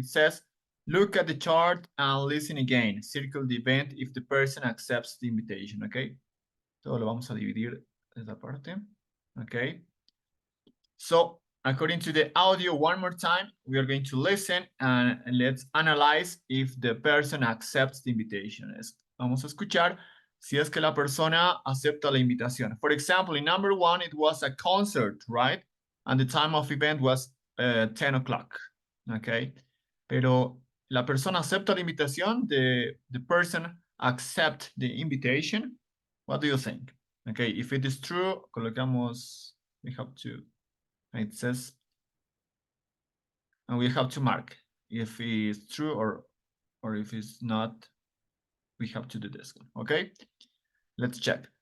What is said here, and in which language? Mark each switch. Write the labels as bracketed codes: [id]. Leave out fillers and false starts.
[en] It says, look at the chart and listen again. Circle the event if the person accepts the invitation, okay? [es] Todo lo vamos a dividir esa parte, okay? [en] So, according to the audio, one more time, we are going to listen and let's analyze if the person accepts the invitation. [es] Vamos a escuchar si es que la persona acepta la invitación. [en] For example, in number 1, it was a concert, right? And the time of event was 10 o'clock, okay? [es] Pero la persona acepta la invitación, [en] the person accept the invitation. What do you think? Okay, if it is true, colocamos, we have to, it says, and we have to mark if it's true or if it's not, we have to do this one, okay? Let's check.